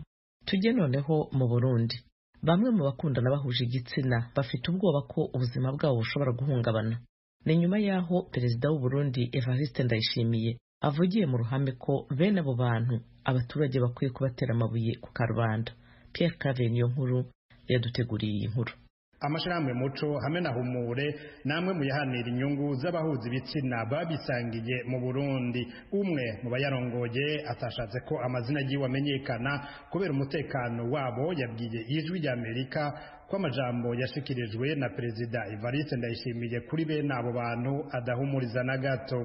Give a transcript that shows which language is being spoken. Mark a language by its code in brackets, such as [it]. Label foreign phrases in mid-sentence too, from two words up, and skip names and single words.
[rn] Tujye noneho mu Burundi. Bamwe mu bakundana bahuje igitsina bafite ubwoba ko ubuzima bwabo bushobora guhungabana. Ni nyuma yaho Perezida w'u Burundi Evariste Ndayishimiye avugiye mu ruhame ko bene abo bantu abaturage bakwiye kubatera amabuye ku karubanda. Pierre Claver niyo nkuru yaduteguriye iyi nkuru. Amashirahamwe Muco hamwe na Humure namwe mu yahanira inyungu z'abahuza ibitsina babisangiye mu Burundi. Umwe mu bayarongoye atashatse ko amazina yiwe amenyekana kubera umutekano wabo, yabwiye Ijwi ry'Amerika ko amajambo yashikirijwe na Perezida Evariste Ndayishimiye kuri bene abo bantu adahumuriza na gato.